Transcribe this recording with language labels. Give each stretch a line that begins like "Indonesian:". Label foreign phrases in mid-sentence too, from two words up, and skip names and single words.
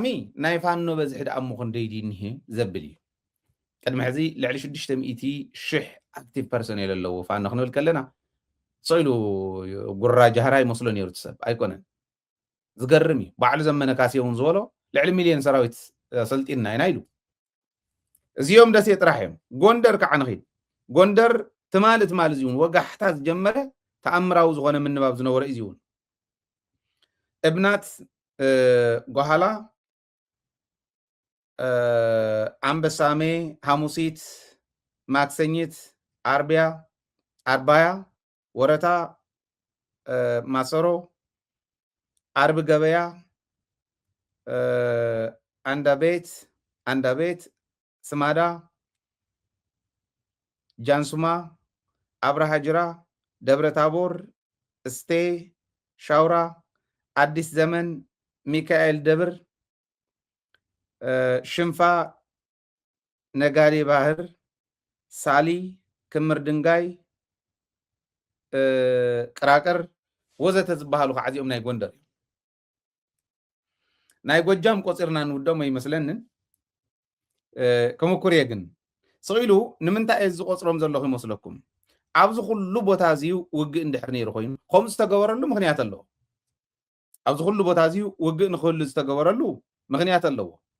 Tigrinya: ናይ ፋኖ በዝሒ ደኣሞ ክንደይ ድኒሄ ዘብል እዩ ቅድሚ ሕዚ ልዕሊ 600,000
English: active personnel
Tigrinya: ኣለዎ ፋኖ ክንብል ከለና ሰኢሉ ጉራ ጃህራ ይመስሎ ነይሩ ትሰብ ኣይኮነን ዝገርም እዩ ባዕሉ ዘመነ ካሴ እውን ዝበሎ ልዕሊ ሚልዮን ሰራዊት ሰልጢና ኢና ኢሉ እዚኦም ደሴ ጥራሕ እዮም ጎንደር ከዓ ንኺድ ጎንደር ትማሊ እዚ እውን ወጋሕታ ዝጀመረ ተኣምራዊ ዝኾነ ምንባብ ዝነበረ እዩ እውን እብናት ጓሃላ ኣንበሳሜ ሐሙሲት ማክሰኝት ኣርባያ ወረታ ማሰሮ አርብ ገበያ አንዳቤት ስማዳ ጃንሱማ አብርሃ ጅራ ደብረ ታቦር እስቴ ሻውራ አዲስ ዘመን ሚካኤል ደብር ሽንፋ ነጋዴ ባህር ሳሊ ክምር ድንጋይ ቅራቅር ወዘተ ዝበሃሉ ከዓ እዚኦም ናይ ጎንደር እዩ ናይ ጎጃም ቆፂርና ንውዶም ይመስለንን ከመኩርየ ግን ስኢሉ ንምንታይ እዚ ቆፅሮም ዘለኹ ይመስለኩም ኣብዚ ኩሉ ቦታ እዚዩ ውግእ እንድሕር ነይሩ ኮይኑ ከምኡ ዝተገበረሉ ምክንያት ኣለዎ ኣብዚ ኩሉ ቦታ እዚዩ ውግእ ንክህሉ ዝተገበረሉ ምክንያት ኣለዎ